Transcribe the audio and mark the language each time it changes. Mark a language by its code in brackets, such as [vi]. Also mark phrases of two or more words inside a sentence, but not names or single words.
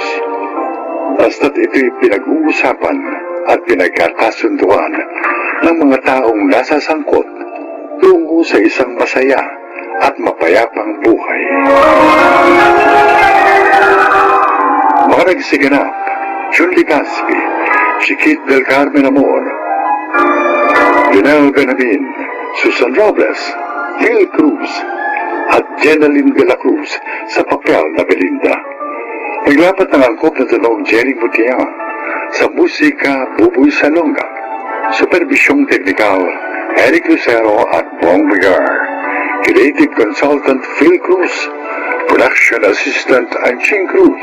[tl] Basta't ito'y pinag-uusapan at pinagkakasunduan ng mga taong nasasangkot tungo sa isang masaya at mapayapang buhay. Mga nagsiganap, Jun Ligaspi, Chiquit del Carmen Amor, Lionel Benavin, Susan Robles, Phil Cruz, at Jenaline de la Cruz sa papel na Belinda. Naglapat ng angkop na tunog Jenny Mutia, sa musika Buboy Salonga, supervisyong teknikal Eric Lucero at Bong Vigar. [en] Creative Consultant Phil Cruz, Production Assistant Anching Cruz.